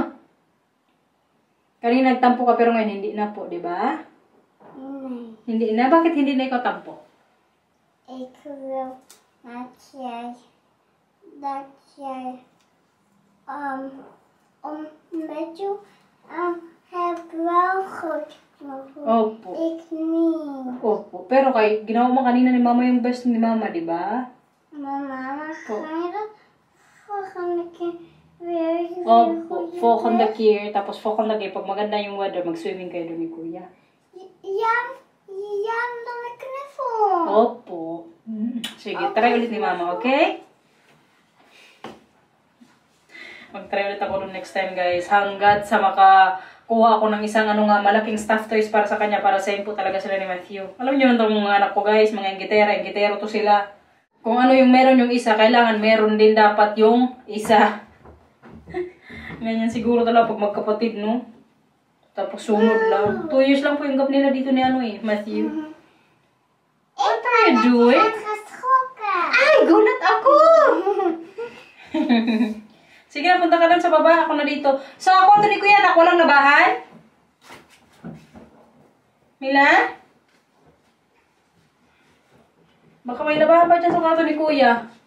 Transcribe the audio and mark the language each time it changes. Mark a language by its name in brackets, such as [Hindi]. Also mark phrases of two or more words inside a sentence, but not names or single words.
[Filipino] Kanina nagtampo ka pero ngayon hindi na po, di ba? Hindi na? Bakit hindi na ikaw tampo? Ikaw medyo gebruikt. Opo. [Dutch] Ik niet. [Filipino] Opo. Pero kay ginawa mo kanina ni Mama yung best ni Mama, di ba? Mama, [Dutch] ga je dat volgende keer weer [Filipino] Opo. [Dutch] Volgende keer. [Filipino] Tapos [Dutch] volgende keer, [Filipino] pag maganda yung weather, mag-swimming kayo doon ni Kuya. [Dutch] Ja, dan een knuffel. [Filipino] Opo. Sige, try ulit ni Mama, okay? Mag-try ulit ako [English] next time, [Filipino] guys. Hanggat sa makakuha ako ng isang malaking [English] stuffed toys [Filipino] para sa kanya, para same po talaga sila ni Matthew. Alam niyo itong mga anak ko, guys, mga ingitero to sila. Kung ano yung meron yung isa, kailangan meron din dapat yung isa. Ganyan siguro talaga pag magkapatid, no? Tapos sunod lang. 2 years lang po yung gap nila dito ni Matthew. [English] What are you doing? [Filipino] Ay, gulat ako! Sige na, punta ka lang sa baba. Ako na dito. So, ako ito ni Kuya, anak, walang labahan? Mila? Baka may labahan pa dyan sa kwarto ni Kuya.